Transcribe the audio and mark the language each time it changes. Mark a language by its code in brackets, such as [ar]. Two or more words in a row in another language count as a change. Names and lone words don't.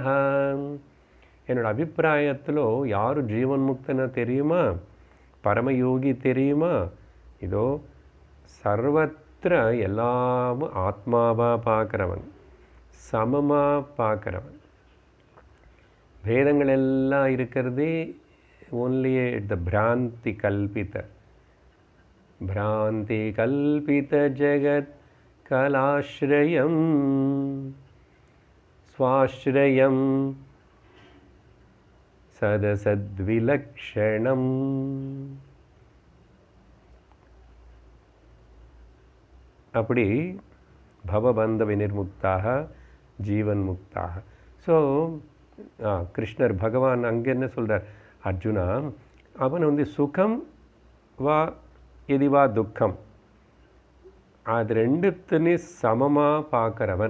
[ta] என்னோட அபிப்பிராயத்தில் யார் ஜீவன் முக்தனை தெரியுமா, பரமயோகி தெரியுமா? இதோ சர்வத்திர எல்லாமும் ஆத்மாவாக பார்க்குறவன், சமமாக பார்க்குறவன். பேதங்கள் எல்லாம் இருக்கிறதே [en] only the [sa] भ्रान्ति कल्पित जगत् कालाश्रयम् स्वाश्रयम् सदसद्विलक्षणम्. அப்படி भवबन्ध विनिर्मुक्तः जीवन् मुक्तः. [ta] ஸோ கிருஷ்ணர் பகவான் அங்கே என்ன சொல்கிறார், அர்ஜுனா அவன் [sa] सुखं वा यदि वा दुःखम्, [ta] அது ரெண்டுத்தையும் சமமாக பார்க்குறவன்.